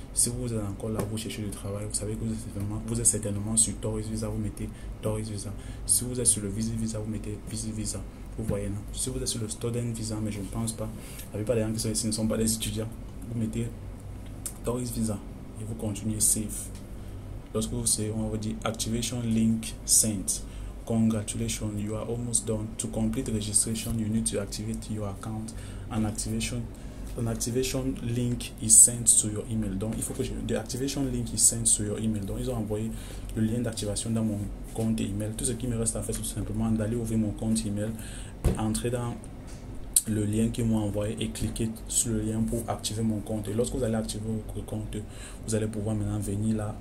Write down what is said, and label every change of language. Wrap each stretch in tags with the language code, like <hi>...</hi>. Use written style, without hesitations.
<fr>Si vous êtes encore là, vous cherchez du travail, vous savez que vous êtes certainement sur Tourist Visa, vous mettez Tourist Visa. Si vous êtes sur le Visit Visa, vous mettez Visit Visa. Vous voyez, non? Si vous êtes sur le Student Visa, mais je ne pense pas, la plupart des gens qui sont ici ne sont pas des étudiants, vous mettez Tourist Visa et vous continuez Save. Lorsque vous savez, on va dire Activation Link Sent.</fr> <en>Congratulations, you are almost done. To complete registration, you need to activate your account. An activation link is sent to your email.</en> <fr>Donc, il faut que</fr> <en>the activation link is sent to your email.</en> <fr>Donc, ils ont envoyé le lien d'activation dans mon compte email. Tout ce qui me reste à faire, c'est tout simplement d'aller ouvrir mon compte email, entrer dans le lien qu'ils m'ont envoyé et cliquer sur le lien pour activer mon compte. Et lorsque vous allez activer votre compte, vous allez pouvoir maintenant venir là.</fr>